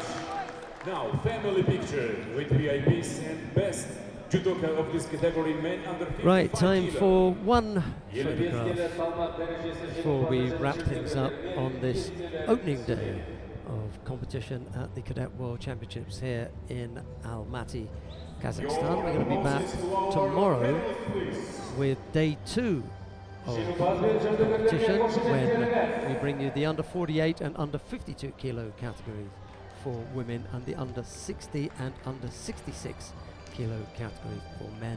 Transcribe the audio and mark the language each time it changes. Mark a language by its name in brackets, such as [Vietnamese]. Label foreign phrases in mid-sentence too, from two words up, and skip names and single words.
[English] Now, family picture with VIPs and best judoka of this category, men under 55 Right, time kilo. for one [Kazakh] Елімізге [English] photograph [Kazakh] салмақ дәрежесі [English] before we [Kazakh] жеңімпазы [English] wrap things up [Kazakh] жүлдегерлерге [English] on this [Kazakh] естелік [English] opening day of competition at the Cadet World Championships here in Almaty, Kazakhstan. We're going to be back tomorrow with day 2 of competition when we bring you the under 48 and under 52 kilo categories for women and the under 60 and under 66 kilo categories for men.